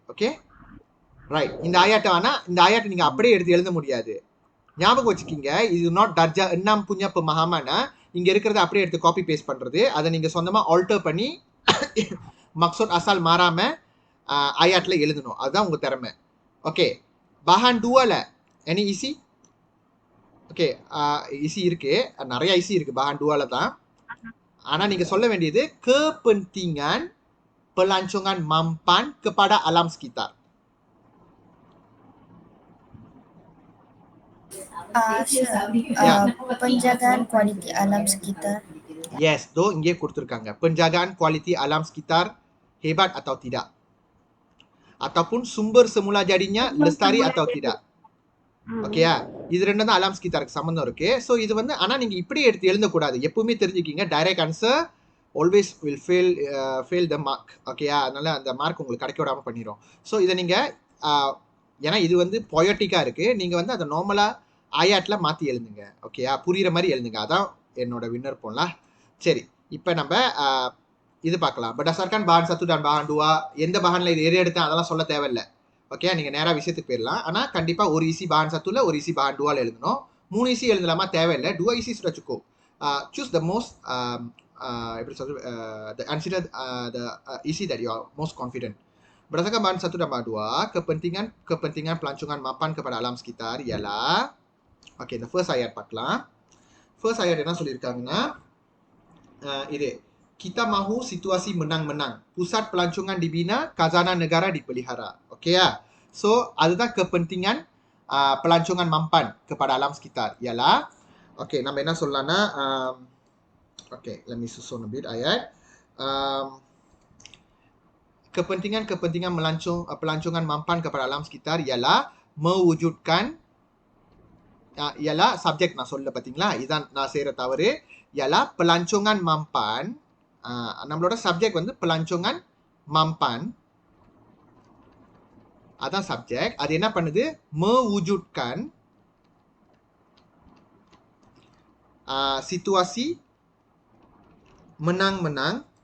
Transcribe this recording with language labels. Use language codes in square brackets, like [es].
[ta] Okay right. இந்த ஆயாட்டை நீங்க அப்படியே எடுத்து எழுத முடியாது. ஞாபகம் வச்சுக்கிங்க, இது நாட் தர்ஜா எண்ணாம் புnya pemahaman. இங்க இருக்கிறத அப்படியே எடுத்து காப்பி பேஸ்ட் பண்றது. அதை நீங்க சொந்தமா ஆல்டர் பண்ணி [ms] maksud asal [ta] மாறாம ஆயாட்ல எழுதணும். அதுதான் உங்க திறமை. Okay bahan 2ல [en] any [ta] isi? Okay isi இருக்கு, நிறைய isi இருக்கு bahan 2ல தான். ஆனா நீங்க சொல்ல வேண்டியது [ms] kepentingan pelancongan mampan kepada alam sekitar. [en] Sure. [ms] Ya. Penjagaan kualiti alam sekitar. Yes, tu [ta] இங்கே கொடுத்திருக்காங்க. [ms] Penjagaan kualiti alam sekitar hebat atau tidak? Ataupun sumber semula jadinya lestari atau tidak? ஓகேயா? [ta] இது ரெண்டும் தான் அலாம் ஸ்கிதாருக்கு சம்பந்தம் இருக்கு. ஸோ இது வந்து ஆனா நீங்க இப்படி எடுத்து எழுதக்கூடாது. எப்பவுமே தெரிஞ்சுக்கிங்க, direct answer always will fail the mark. ஓகேயா? அதனால அந்த மார்க் உங்களுக்கு கிடைக்க விடாம பண்ணிடும். ஸோ இதை நீங்க ஏன்னா இது வந்து பொயட்டிக்கா இருக்கு, நீங்க வந்து அதை நார்மலா ஆயாட்ல மாத்தி எழுதுங்க. ஓகேயா? புரியுற மாதிரி எழுதுங்க. அதான் என்னோட வின்னர் போலாம். சரி, இப்போ நம்ம இது பார்க்கலாம். [ms] berdasarkan bahan 1 dan bahan 2 [ta] எந்த bahanல இது எது எடுத்தேன் அதெல்லாம் சொல்ல தேவையில்லை. ஓகே, நீங்க நேரா விஷயத்துக்கு போயிடலாம். ஆனா கண்டிப்பா ஒரு ஈசி bahan 1ல ஒரு ஈசி bahan 2ல எழுதணும். 3 ஈசி எழுதலாமா? தேவையில்லை. [en] 2 easy [ms] sudah cukup. [en] Choose the most [ta] எப்படி சொல்றது, [en] the consider the isi that you are most confident. [ms] Berdasarkan bahan 1 dan bahan 2, kepentingan pelancongan mapan kepada alam sekitar ialah, [ta] okay இந்த first ஆயட் பார்க்கலாம். First ஆயட் என்ன சொல்லியிருக்காங்கன்னா இது [ms] kita mahu situasi menang-menang. Pusat pelancongan dibina, khazanah negara dipelihara. Okey ya. So, அதுதான் kepentingan pelancongan mampan kepada alam sekitar. [en] Ialah, okey, [ta] நம்ம என்ன சொல்லலாம்னா, [en] okay, let me susun a bit ayat. [ms] Kepentingan pelancongan mampan kepada alam sekitar ialah mewujudkan, ialah subjek [ta] நான் சொல்ல பார்த்தீங்களா, இதான் நான் செய்கிற தவறு. [ms] ialah pelancongan mampan. [ta] நம்மளோட சப்ஜெக்ட் வந்து pelancongan mampan. அதான் சப்ஜெக்ட். அது என்ன பண்ணுது? [ms] mewujudkan situasi menang-menang.